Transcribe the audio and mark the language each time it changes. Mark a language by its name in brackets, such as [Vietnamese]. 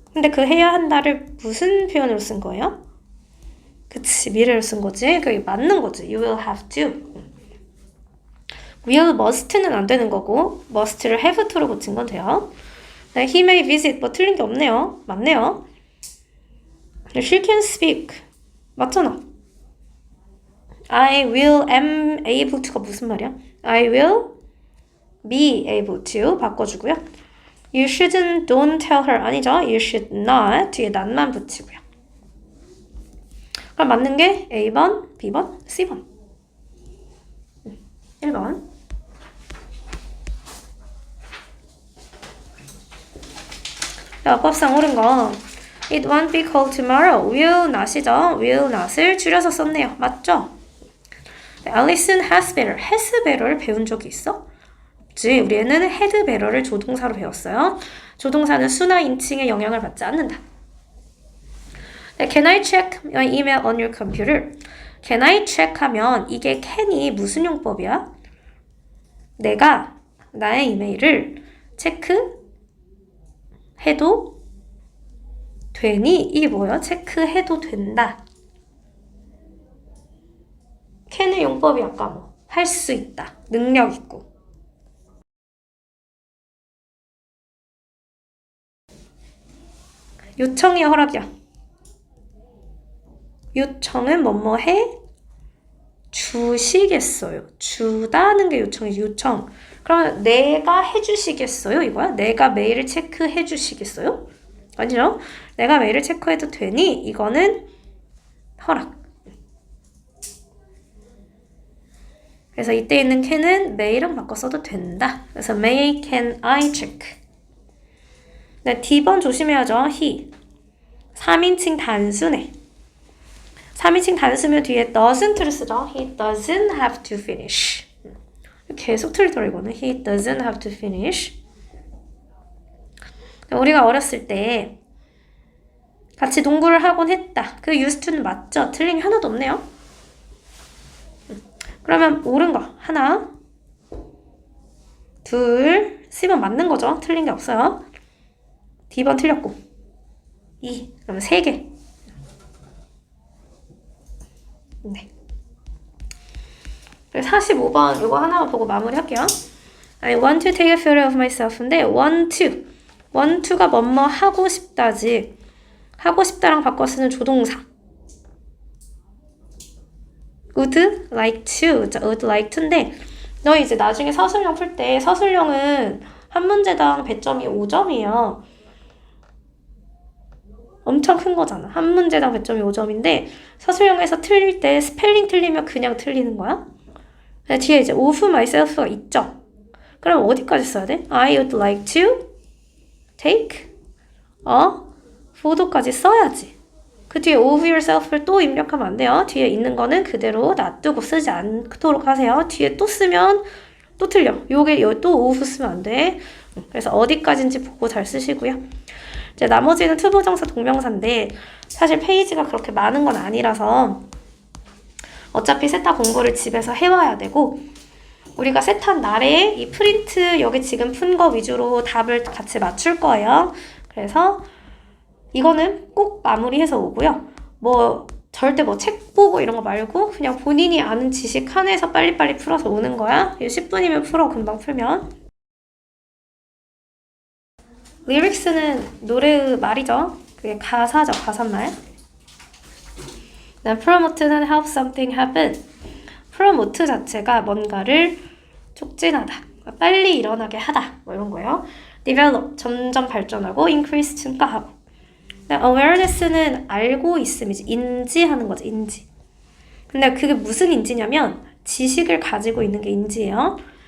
[Korean] 근데 그 해야 한다를 무슨 표현으로 쓴 거예요? 그치 미래로 쓴 거지. 그게 맞는 거지. [English] You will have to. [Korean] will must는 안 되는 거고 must를 have to로 고친 건 돼요. 네, he may visit 뭐 틀린 게 없네요. 맞네요. [English] she can speak [Korean] 맞잖아. [English] I will am able to가 무슨 말이야? I will be able to 바꿔주고요. You shouldn't don't tell her [Korean] 아니죠. [English] You should not 뒤에 not만 붙이고요. [Korean] 그럼 맞는 게 A번, B번, C번 1번 어법상 옳은 거 [English] It won't be cold tomorrow. [Korean] will not이죠. will not을 줄여서 썼네요. 맞죠? [English] Alison has better. [Korean] has better를 배운 적이 있어? 없지. 우리는 had better를 조동사로 배웠어요. 조동사는 수나 인칭에 영향을 받지 않는다. [English] Can I check my email on your computer? [Korean] Can I check 하면 이게 can이 무슨 용법이야? 내가 나의 이메일을 체크해도 되니? 이게 뭐예요? 체크해도 된다. can의 용법이 아까 뭐 할 수 있다. 능력 있고. 요청이야, 허락이야? 요청은 뭐뭐 해 주시겠어요. 주다는 게 요청이지. 요청. 그러면 내가 해주시겠어요? 이거야? 내가 메일을 체크해 주시겠어요? 아니죠. 내가 메일을 체크해도 되니? 이거는 허락. 그래서 이때 있는 can은 may랑 바꿔 써도 된다. 그래서 may, can, I check. 네, D번 조심해야죠. he. 3인칭 단수네. 3인칭 단수면 뒤에 doesn't를 쓰죠. [English] He doesn't have to finish. [Korean] 계속 틀리더라 이거는. [English] He doesn't have to finish. [Korean] 우리가 어렸을 때 같이 농구를 하곤 했다. 그 used to는 맞죠? 틀린 게 하나도 없네요. 그러면 옳은 거 하나, 둘, C번 맞는 거죠. 틀린 게 없어요. D번 틀렸고 2, 그러면 3개. 네. 45번 이거 하나만 보고 마무리할게요. [English] I want to take a photo of myself인데 want to가 뭐뭐 하고 싶다지. [Korean] 하고 싶다랑 바꿔 쓰는 조동사. would like to, would like to인데 너 이제 나중에 서술형 풀 때 서술형은 한 문제당 배점이 5점이에요. 엄청 큰 거잖아. 한 문제당 배점이 5점인데 서술형에서 틀릴 때 스펠링 틀리면 그냥 틀리는 거야. 뒤에 이제 of myself가 있죠. 그럼 어디까지 써야 돼? [English] I would like to take a photo까지 써야지. [Korean] 그 뒤에 of yourself를 또 입력하면 안 돼요. 뒤에 있는 거는 그대로 놔두고 쓰지 않도록 하세요. 뒤에 또 쓰면 또 틀려. 요게 또 of 쓰면 안 돼. 그래서 어디까지인지 보고 잘 쓰시고요. 이제 나머지는 투부정사 동명사인데 사실 페이지가 그렇게 많은 건 아니라서 어차피 세타 공부를 집에서 해와야 되고 우리가 세타한 날에 이 프린트 여기 지금 푼 거 위주로 답을 같이 맞출 거예요. 그래서 이거는 꼭 마무리해서 오고요. 뭐 절대 뭐 책 보고 이런 거 말고 그냥 본인이 아는 지식 한에서 빨리빨리 풀어서 오는 거야. 10분이면 풀어. 금방 풀면. 리릭스는 노래 말이죠. 그게 가사죠. 가사말. [English] promote는 help something happen. [Korean] promote 자체가 뭔가를 촉진하다. 빨리 일어나게 하다. 뭐 이런 거예요. develop 점점 발전하고 increase 증가하고. awareness는 알고 있음이지. 인지하는 거지. 인지. 근데 그게 무슨 인지냐면 지식을 가지고 있는 게 인지예요.